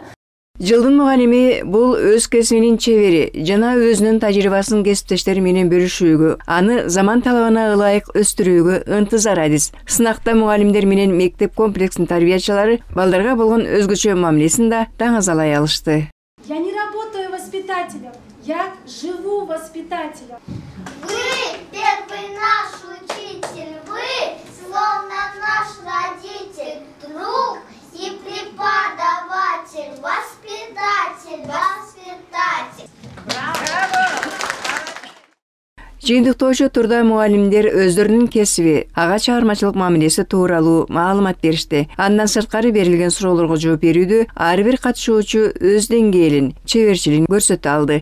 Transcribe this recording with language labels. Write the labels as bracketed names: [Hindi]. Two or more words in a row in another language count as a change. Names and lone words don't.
[Kyrgyz] Жылдын мугалими бул өз кесибинин чебери жана өзүнүн тажрыйбасын кесиптештери менен бөлүшүүгө, аны заман талабына ылайык өстүрүүгө ынтызар адис. Сынакта мугалимдер менен мектеп комплексинин тарбиячылары балдарга болгон өзгөчө мамилесин да таңазалай алышты. [Russian] Я не работаю воспитателем, я живу воспитателем. Вы первый наш учитель, вы словно наш родитель, друг и преподаватель, воспитатель. [Kyrgyz] Жыйынтыктоочу турда мугалимдер өздөрүнүн кесиби, ага чыгармачылык мамилеси тууралуу маалымат беришти. Андан сырткары берилген суроолорго жооп берүүдө ар бир катышуучу өз деңгээлин, чеберчилигин көрсөтө алды.